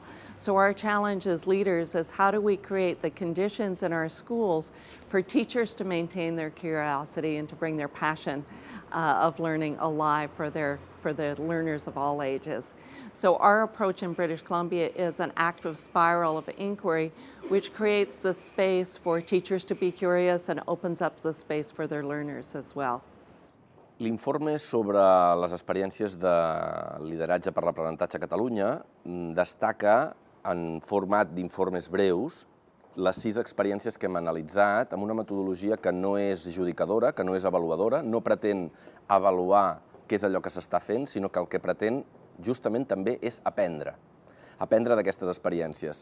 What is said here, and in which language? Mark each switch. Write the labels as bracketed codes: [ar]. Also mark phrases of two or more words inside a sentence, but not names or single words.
[en] So our challenge as leaders is how do we create the conditions in our schools for teachers to maintain their curiosity and to bring their passion of learning alive for the learners of all ages. So our approach in British Columbia is an active spiral of inquiry which creates the space for teachers to be curious and opens up the space for their learners as well. [ca] L'informe sobre les experiències de lideratge per l'aprenentatge a Catalunya destaca en format d'informes breus les 6 experiències que hem analitzat amb una metodologia que no és judicadora, que no és avaluadora, no pretén avaluar què és allò que s'està fent, sinó que el que pretén justament també és aprendre d'aquestes experiències.